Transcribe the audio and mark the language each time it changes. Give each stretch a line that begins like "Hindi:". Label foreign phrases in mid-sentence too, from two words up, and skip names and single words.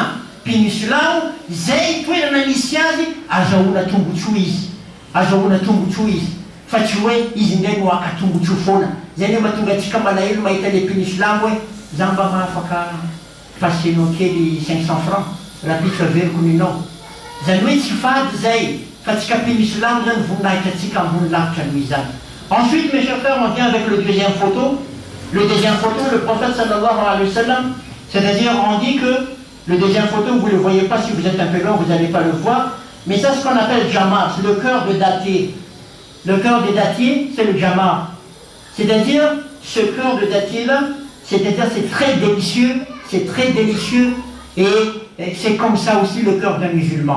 Malagasy: Mpino-silamo zay toerana misy azy azahoana tombotsoa izy, fa tsy hoe izy indray no aka tombotsoa foana. Zay no mahatonga antsika malahelo mahita le mpino-silamo hoe za mba mahafaka pasenao kely 500 francs rapiditra veriko ninao. Zany hoe tsy fady zay, fa tsika mpino-silamo zany voninahitra atsika ambony lavitra noho izany.
French: Ensuite, mes chers frères, on vient avec le deuxième photo. Le deuxième photo, le prophète
Arabic: صلى الله عليه وسلم,
French: c'est-à-dire on dit que le deuxième photo, vous ne le voyez pas, si vous êtes un peu loin, vous n'allez pas le voir, mais c'est ce qu'on appelle jamar, c'est le cœur de dattier. Le cœur de dattier, c'est le jamar. C'est-à-dire, ce cœur de dattier-là, c'est-à-dire c'est très délicieux, et c'est comme ça aussi le cœur d'un musulman.